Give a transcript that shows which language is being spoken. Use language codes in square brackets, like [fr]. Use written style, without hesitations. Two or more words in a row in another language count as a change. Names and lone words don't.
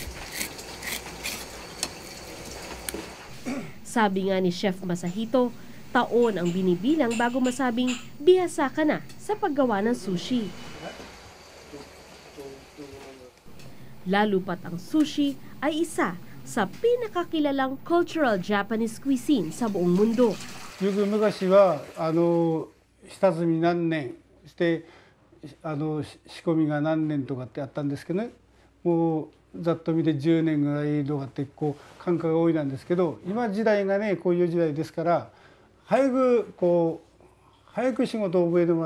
[tl] Sabi nga ni Chef Masahito, taon ang binibilang bago masabing bihasa ka na sa paggawa ng sushi. Lalo pat ang sushi ay isa sa pinakakilalang [en] cultural Japanese cuisine [tl] sa buong mundo. [ja] よく昔は下積み何年して仕込みが何年とかってあったんですけどね、もうざっと見て10年ぐらいとかってこう感覚が多いなんですけど、今時代がねこういう時代ですから、早く仕事を覚えてもら